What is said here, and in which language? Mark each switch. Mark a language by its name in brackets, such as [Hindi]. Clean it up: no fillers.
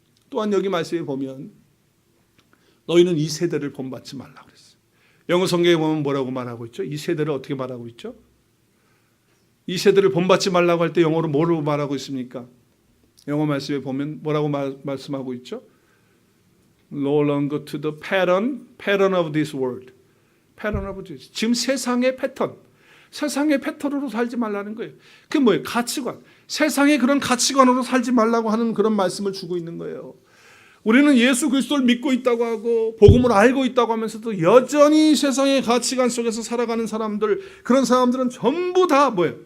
[Korean] 또한 여기 말씀에 보면 너희는 이 세대를 본받지 말라고 그랬어요. 영어 성경에 보면 뭐라고 말하고 있죠? 이 세대를 어떻게 말하고 있죠? 이 세대를 본받지 말라고 할 때 영어로 뭐라고 말하고 있습니까? 영어 말씀에 보면 뭐라고 말씀하고 있죠? [English] No longer to the pattern of this world. pattern of this. [Korean] 지금 세상의 패턴으로 살지 말라는 거예요. 그게 뭐예요? 가치관. 세상의 그런 가치관으로 살지 말라고 하는 그런 말씀을 주고 있는 거예요. 우리는 예수 그리스도를 믿고 있다고 하고 복음을 알고 있다고 하면서도 여전히 세상의 가치관 속에서 살아가는 사람들, 그런 사람들은 전부 다 뭐예요?